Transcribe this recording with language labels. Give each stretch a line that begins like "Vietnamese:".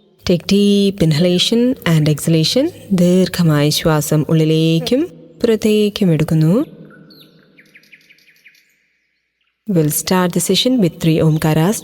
English: Take deep inhalation and exhalation.
Malayalam: ദീർഘമായ ശ്വാസം ഉള്ളിലേക്കും പുറത്തേക്കും എടുക്കുന്നു.
English: We'll start the session with 3 Omkaras.